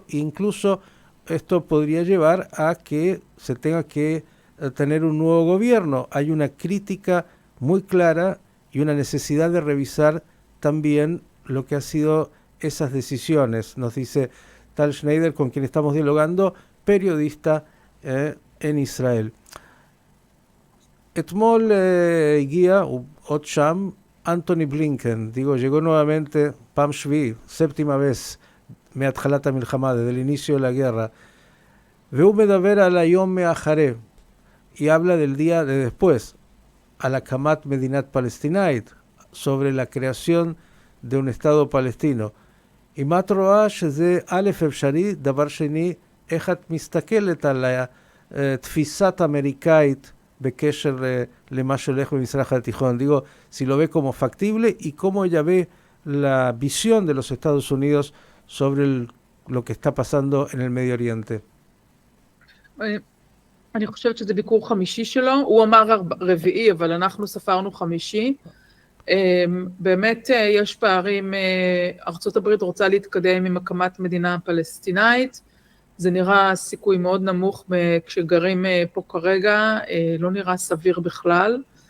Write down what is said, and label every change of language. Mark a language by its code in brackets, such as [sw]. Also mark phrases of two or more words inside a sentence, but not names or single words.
[es] Incluso esto podría llevar a que se tenga que tener un nuevo gobierno. Hay una crítica muy clara y una necesidad de revisar también lo que ha sido esas decisiones, nos dice Tal Schneider, con quien estamos dialogando, periodista en Israel. [he] אתמול הגיע, עוד שם, אנטוני בלינקן, [es] llegó nuevamente, [he] פעם שביעי, [es] séptima vez, [he] מהתחלת המלחמה, [es] desde el inicio de la guerra, [he] והוא מדבר על היום מאחרי, [es] y habla del día de después, [he] על הקמת מדינת פלסטינאית, [es] sobre la creación de un Estado palestino. [he] אם את רואה שזה א' אפשרי, דבר שני, איך את מסתכלת על התפיסת האמריקאית בקשר למה שהולך במזרח התיכון? [es] Digo, si lo ve como factible y cómo ella ve la visión de los Estados Unidos sobre lo que está pasando en el Medio Oriente. [he] אני חושבת שזה ביקור חמישי שלו, הוא אמר רביעי, אבל אנחנו ספרנו חמישי. באמת יש פערים, ארצות הברית רוצה להתקדם עם הקמת מדינה פלסטינאית, זה נראה סיכוי מאוד נמוך כשגרים פה כרגע, לא נראה סביר בכלל.